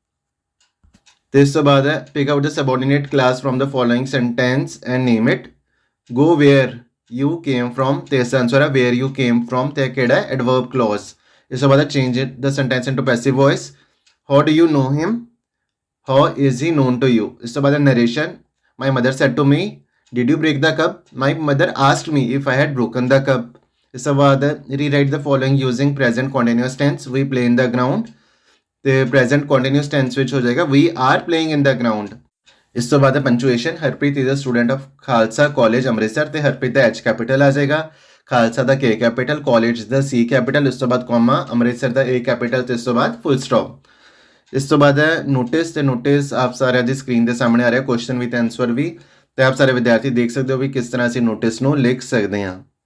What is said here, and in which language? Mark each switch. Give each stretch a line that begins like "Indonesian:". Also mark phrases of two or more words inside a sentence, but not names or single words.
Punjabi: ਤੇ ਇਸ ਤੋਂ ਬਾਅਦ ਹੈ
English: pick out the subordinate clause from the following sentence and name it go where you came from
Punjabi: ਤੇ ਇਸ ਦਾ ਆਨਸਰ ਹੈ
English: where you came from
Punjabi: ਤੇ ਕਿਹੜਾ ਹੈ
English: adverb clause
Punjabi: ਇਸ ਤੋਂ ਬਾਅਦ
English: change the sentence into passive voice how do you know him how is he known to you
Punjabi: ਇਸ ਤੋਂ ਬਾਅਦ
English: narration my mother said to me Did you break the cup? My mother asked me if I had broken the cup.
Punjabi: ਇਸ ਤੋਂ ਬਾਅਦ
English: rewrite the following using present continuous tense. We play in the ground. ਤੇ present continuous tense
Punjabi: ਵਿੱਚ ਹੋ ਜਾਏਗਾ
English: we are playing in the ground.
Punjabi: ਇਸ ਤੋਂ ਬਾਅਦ punctuation. ਹਰਪ੍ਰੀਤ
English: is a student of
Punjabi: ਖਾਲਸਾ ਕਾਲਜ ਅੰਮ੍ਰਿਤਸਰ ਤੇ ਹਰਪ੍ਰੀਤ ਦਾ H ਕੈਪੀਟਲ ਆ ਜਾਏਗਾ ਖਾਲਸਾ ਦਾ K ਕੈਪੀਟਲ ਕਾਲਜ ਦਾ C ਕੈਪੀਟਲ ਇਸ ਤੋਂ ਬਾਅਦ ਕੋਮਾ ਅੰਮ੍ਰਿਤਸਰ ਦਾ A ਕੈਪੀਟਲ ਤੇ ਇਸ ਤੋਂ ਬਾਅਦ ਫੁੱਲ ਸਟਾਪ ਇਸ ਤੋਂ ਬਾਅਦ ਨੋਟਿਸ ਤੇ ਨੋਟਿਸ ਆਪ ਸਾਰਿਆਂ ਦੀ ਸਕਰੀਨ ਦੇ ਸਾਹਮਣੇ ਆ ਰਿਹਾ
English: question with answer
Punjabi: ਵੀ ਤੇ ਆਪ ਸਾਰੇ ਵਿਦਿਆਰਥੀ ਦੇਖ ਸਕਦੇ ਹੋ ਵੀ ਕਿਸ ਤਰ੍ਹਾਂ ਅਸੀਂ ਨੋਟਿਸ ਨੂੰ ਲਿਖ ਸਕਦੇ ਹਾਂ